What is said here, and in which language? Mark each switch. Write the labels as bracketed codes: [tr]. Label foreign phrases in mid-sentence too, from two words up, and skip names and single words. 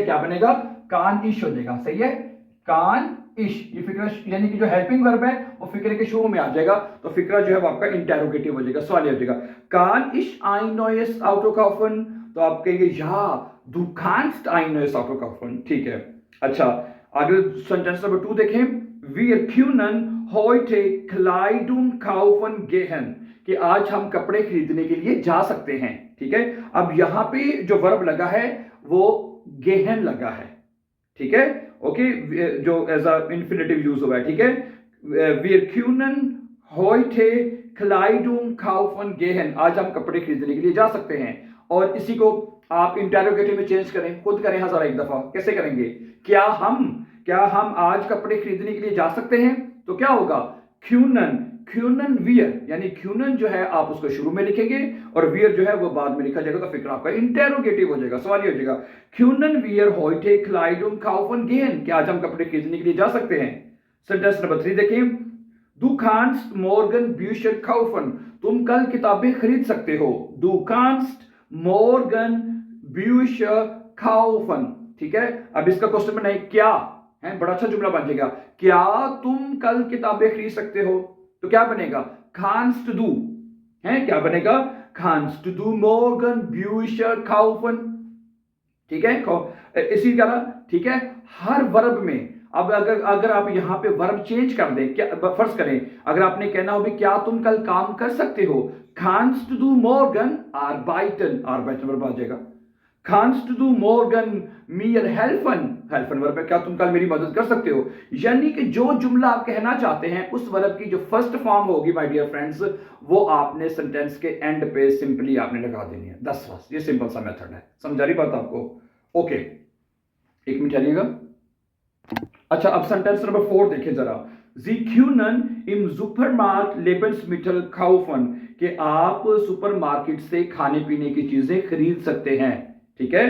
[hi] क्या बनेगा, [de] kann ich [hi] हो जाएगा, सही है। [de] kann ich, [hi] ये फिक्रा यानी कि जो [en] helping verb [hi] है वो फिक्रे के शुरू में आ जाएगा, तो फिक्रा जो है वो आपका इंटेरोगेटिव हो जाएगा, सवाल हो जाएगा। [de] kann ich ein neues Auto kaufen, [hi] तो आप कहेंगे [de] ja du kannst ein neues Auto kaufen, [hi] ठीक है। अच्छा, आगे [en] sentence number [hi] 2 देखें, [de] wir können heute Kleidung kaufen gehen, [hi] कि आज हम कपड़े खरीदने के लिए जा सकते हैं, ठीक है। अब यहां पे जो वर्ब लगा है वो गेहन लगा है, ठीक है, ओके, जो [en] as a infinitive use [hi] हुआ है, ठीक है। [de] wir können heute Kleidung kaufen gehen, [hi] आज हम कपड़े खरीदने के लिए जा सकते हैं। और इसी को आप इंटेरोगेटिव में चेंज करें, खुद करें हजार एक दफा। कैसे करेंगे, क्या हम आज कपड़े खरीदने के लिए जा सकते हैं, तो क्या होगा, [de] können wir, [hi] यानी क्यूनन जो है आप उसको शुरू में लिखेंगे और वियर जो है वो बाद में लिखा जाएगा, तो फिक्र आपका इंटेरोगेटिव हो जाएगा, सवाल ये हो जाएगा, [de] können wir heute Kleidung kaufen gehen, [hi] क्या आज हम कपड़े खरीदने के लिए जा सकते हैं। [en] sentence number [hi] 3 देखें, [de] du kannst morgen Bücher kaufen, [hi] तुम कल किताबें खरीद सकते हो। [de] du kannst morgen Bücher kaufen, [hi] ठीक है। अब इसका क्वेश्चन बनाए, क्या है, बड़ा अच्छा जुमला बन जाएगा, क्या तुम कल किताबें खरीद सकते हो, तो क्या बनेगा, [de] kannst du, [hi] है, क्या बनेगा, [de] kannst du morgen Bücher kaufen, [hi] ठीक है। इसी तरह, ठीक है, हर वर्ब में अब अगर आप यहां पे [en] verb change [hi] कर दें, क्या फर्ज करें, अगर आपने कहना हो भी क्या तुम कल काम कर सकते हो, [de] kannst du morgen arbeiten [hi] वर्ब आ जाएगा। [de] kannst du morgen mir helfen [hi] वर्ब है, क्या तुम कल मेरी मदद कर सकते हो। यानी कि जो जुमला आप कहना चाहते हैं उस वर्ब की जो [en] first form [hi] होगी [en] my dear friends, [hi] वो आपने सेंटेंस के एंड पे सिंपली आपने लगा देनी है, 10 वर्ष। ये सिंपल सा मेथड है, समझ आ रही बात आपको, ओके। एक मिनट आइएगा। अच्छा, अब [en] sentence number [hi] 4 देखिए जरा, [de] Sie können im Supermarkt Lebensmittel kaufen, [hi] कि आप सुपरमार्केट से खाने पीने की चीजें खरीद सकते हैं, ठीक है।